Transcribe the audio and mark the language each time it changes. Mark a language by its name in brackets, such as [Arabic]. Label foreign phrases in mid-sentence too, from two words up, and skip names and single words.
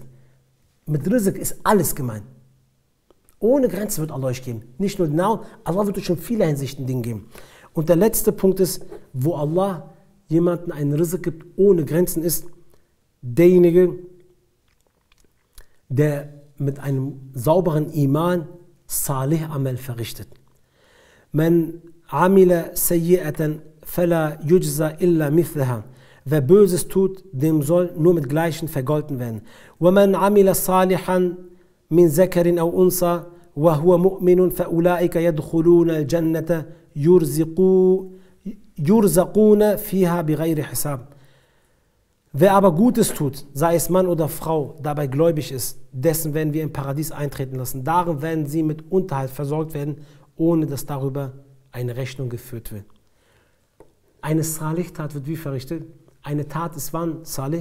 [German] Mit Rizq ist alles gemeint. Ohne Grenze wird Allah euch geben. Nicht nur genau, Allah wird euch schon viele Hinsichten Dinge geben. Und der letzte Punkt ist, wo Allah jemanden einen Rizq gibt ohne Grenzen, ist derjenige, der mit einem sauberen Iman [Arabic] صالح عمل [German] verrichtet. [Arabic] من عمل سيئة فلا يجزى إلا مثلها. [German] Wer Böses tut, dem soll nur mit Gleichen vergolten werden. [Arabic] وَمَنْ عَمِلَ صَالِحًا مِنْ ذَكَرٍ أَوْ أُنْثَى وَهُوَ مُؤْمِنٌ فَأُولَٰئِكَ يَدْخُلُونَ الْجَنَّةَ يُرْزَقُونَ فِيهَا بِغَيْرِ حِسَابٍ. [German] Wer aber Gutes tut, sei es Mann oder Frau, dabei gläubig ist, dessen werden wir im Paradies eintreten lassen. Darin werden sie mit Unterhalt versorgt werden, ohne dass darüber eine Rechnung geführt wird. Eine Salih-Tat wird wie verrichtet? Eine Tat ist wann Salih?